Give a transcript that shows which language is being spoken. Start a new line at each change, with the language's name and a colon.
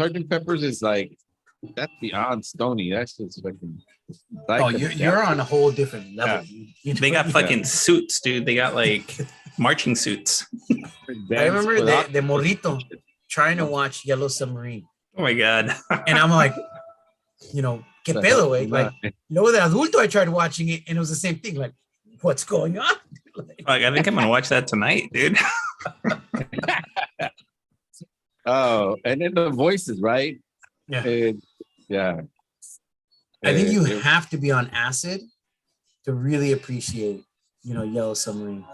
English: Peppers is like, that's beyond stony. That's just fucking. You're on a whole different level. Yeah. They got fucking suits, dude. They got like marching suits. I remember the Morrito. trying to watch Yellow Submarine. Oh my God. And I'm like,
Spanish: ¿qué pedo, güey?
English: Like,
Spanish: luego de adulto,
English: I tried watching it, and it was the same thing. Like, what's going on? Like, I think I'm gonna watch that tonight, dude. Oh, and then the voices, right? Yeah. Yeah. I think you have to be on acid to really appreciate, Yellow Submarine.